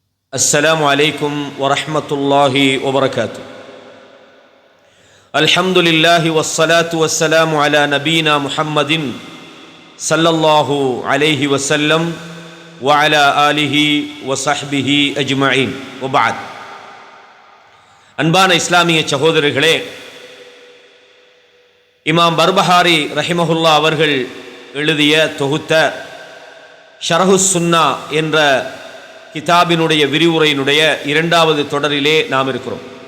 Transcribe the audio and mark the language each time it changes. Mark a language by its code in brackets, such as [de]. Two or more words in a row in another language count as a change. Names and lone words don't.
[ar] السلام عليكم ورحمة الله وبركاته. الحمد لله والصلاة والسلام على نبينا محمد صلى الله عليه وسلم وعلى آله وصحبه أجمعين وبعد. [ta] அன்பான இஸ்லாமிய சகோதரர்களே, இமாம் பர்பஹாரி ரஹிமஹுல்லா அவர்கள் எழுதிய தொகுத்த ஷரஹுஸ் சுன்னா என்ற கிதாபினுடைய விரிவுரையினுடைய இரண்டாவது தொடரிலே நாம் இருக்கிறோம்.